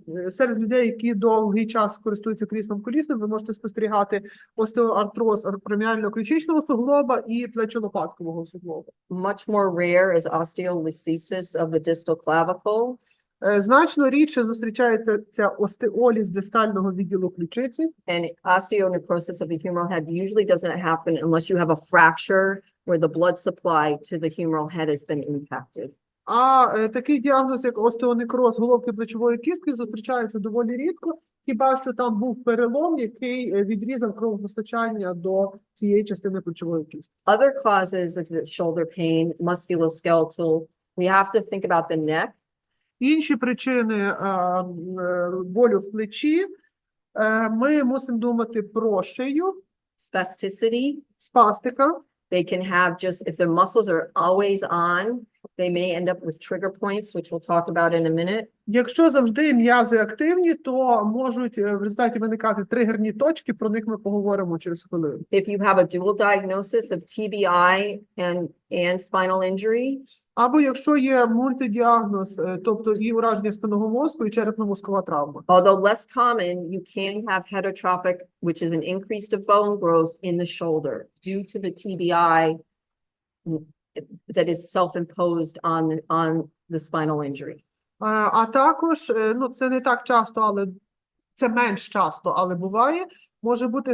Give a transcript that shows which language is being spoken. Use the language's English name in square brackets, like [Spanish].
[Ukrainian] Серед людей, які довгий час користуються кріслом колісним, ви можете спостерігати остеоартроз акроміально-ключичного суглоба і плечо-лопаткового суглоба. [English] Much more rare is osteolysis of the distal clavicle. [Ukrainian] Значно рідше зустрічається остеоліз дистального відділу ключиці. [English] And osteonecrosis of the humeral head usually doesn't happen unless you have a fracture where the blood supply to the humeral head has been impacted. [Ukrainian] А такий діагноз, як остеонекроз головки плечової кістки, зустрічається доволі рідко, хіба що там був перелом, який відрізав кровопостачання до цієї частини плечової кістки. [English] Other causes of the shoulder pain, musculoskeletal, we have to think about the neck. [Ukrainian] Інші причини болю в плечі, ми мусимо думати про шию, [English] Spasticity. [Ukrainian] спастика. [English] They can have just, if their muscles are always on, they may end up with trigger points, which we'll talk about in a minute. [Ukrainian] Якщо завжди м'язи активні, то можуть в результаті виникати тригерні точки, про них ми поговоримо через хвилину. [English] If you have a dual diagnosis of TBI and spinal injury. [Ukrainian] Або якщо є мультидіагноз, тобто і ураження спинного мозку, і черепно-мозкова травма. [English] Although less common, you can have heterotrophic, which is an increase of bone growth in the shoulder due to the TBI that is self-imposed on the spinal injury. [Ukrainian] А також, ну, це не так часто, але це менш часто, але буває, може бути